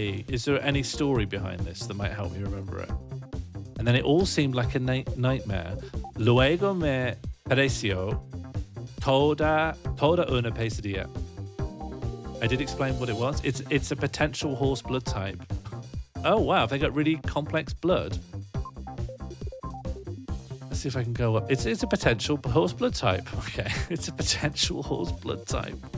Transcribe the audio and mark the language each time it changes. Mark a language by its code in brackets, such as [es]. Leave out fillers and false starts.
[en] Is there any story behind this that might help me remember it? And then it all seemed like a nightmare. [es] Luego me pareció toda una pesadilla. [en] I did explain what it was. It's a potential horse blood type. Oh wow, they got really complex blood. Let's see if I can go up. It's a potential horse blood type. Okay, it's a potential horse blood type.